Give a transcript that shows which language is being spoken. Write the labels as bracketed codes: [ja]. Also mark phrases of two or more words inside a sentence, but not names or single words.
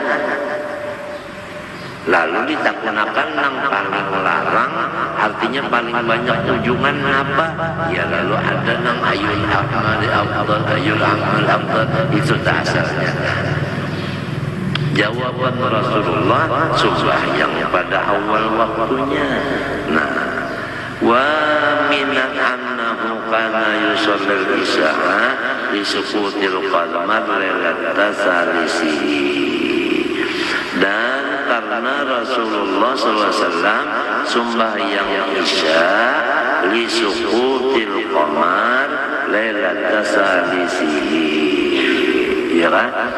[bjn] Lalu ditakunakan nang paling larang, artinya paling banyak ujungan apa? Ya lalu ada nang [ar] أي الأعمال أفضل, أي الأعمال أفضل, [bjn] itu tak asalnya. [id] Jawaban Rasulullah sembahyang pada awal waktunya. Nah, [ar] ومن أنه كان يصلي العشاء لسقوط القمر ليلة الثالثة. [id] Dan karena Rasulullah SAW sembahyang isya [ar] لسقوط القمر ليلة الثالثة, [id] ya kan?